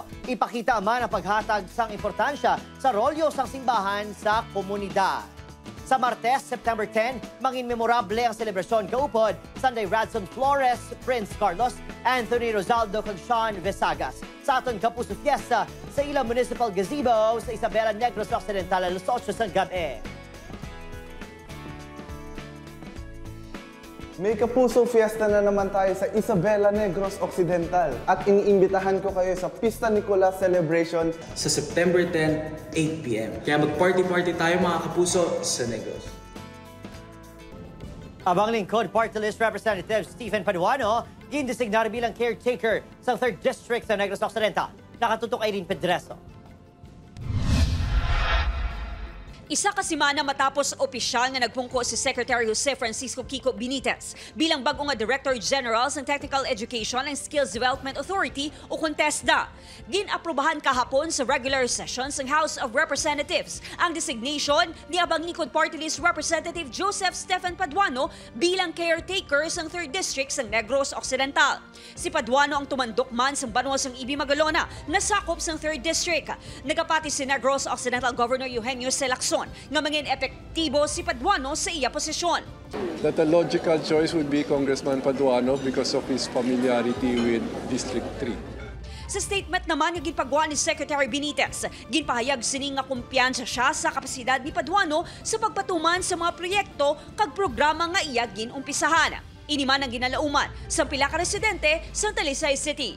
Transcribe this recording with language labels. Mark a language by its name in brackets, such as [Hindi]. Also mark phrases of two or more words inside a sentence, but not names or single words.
[Hiligaynon] Ipakita man ang paghatag sang importansya sa rolyo sang simbahan sa komunidad. Sa Martes, September 10, mangin memorable ang selebrasyon kaupod Sunday Radson Flores, Prince Carlos, Anthony Rosaldo kag Sean Vesagas. Sa aton Campus of Fiesta sa ilang Municipal Gazebo sa Isabela Negros Occidental [Filipino] alas 8 ng gabi. May Kapuso Fiesta na naman tayo sa Isabela Negros Occidental at iniimbitahan ko kayo sa Pista Nicolas Celebration sa September 10, 8 p.m. Kaya mag-party-party tayo mga Kapuso sa Negros. [Hiligaynon] Abang lingkod Party List Representative Stephen Paduano, gindesignar bilang caretaker sa 3rd District sa Negros Occidental. [Filipino] Nakatutok Irene Pedreso. [Hiligaynon] Isa ka semana matapos opisyal na nagpungko si Secretary Jose Francisco Kiko Benitez [Filipino] bilang bagong [Hiligaynon] Director General ng Technical Education and Skills Development Authority o CONTESDA. [Filipino] Ginaprobahan kahapon sa [English] regular sessions [Filipino] ng House of Representatives ang designation ni Abang Lingkod Party List Representative Joseph Stephen Paduano bilang caretaker ng 3rd District ng Negros Occidental. [Hiligaynon] Si Paduano ang tumandok man sa Banwasang Ibi Magalona [Filipino] na sakop ng [Hiligaynon] 3rd District. Nagapati si Negros Occidental Governor Eugenio C. Lacson nga mangin epektibo si Paduano sa iya posisyon. [English] That the logical choice would be Congressman Paduano because of his familiarity with District 3. [Hiligaynon] Sa statement naman nga ginpagawa ni Secretary Benitez, ginpahayag sining nga kumpiyansa siya sa kapasidad ni Paduano sa pagpatuman sa mga proyekto kag programa nga iya ginumpisahan. Ini man ang ginalauman sa pila ka residente sa Talisay City.